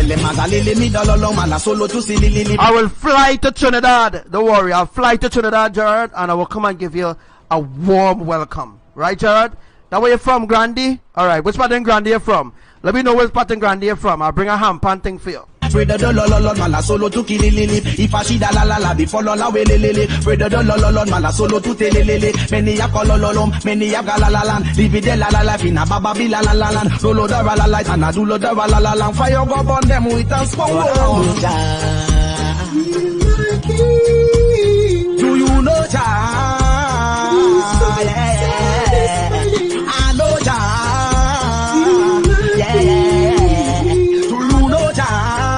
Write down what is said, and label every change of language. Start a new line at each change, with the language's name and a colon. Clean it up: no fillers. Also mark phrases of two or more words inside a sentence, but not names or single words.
English: I will fly to Trinidad. Don't worry. I'll fly to Trinidad, Jared, and I will come and give you a warm welcome. Right, Jared? That where you're from, Grande? Alright, which part in Grande you're from? Let me know which part in Grande you're from. I'll bring a ham pan thing for you. If I see the la la la before la we lele, Freda the la la la mala solo to telele, many ya kololom, many ya galalalan, live the la la la fina baba bi la la la la, lolo the la la and I do lo the la la la, fire go burn them with a smoke. Do you know Jah? I know Jah. Do you know Jah?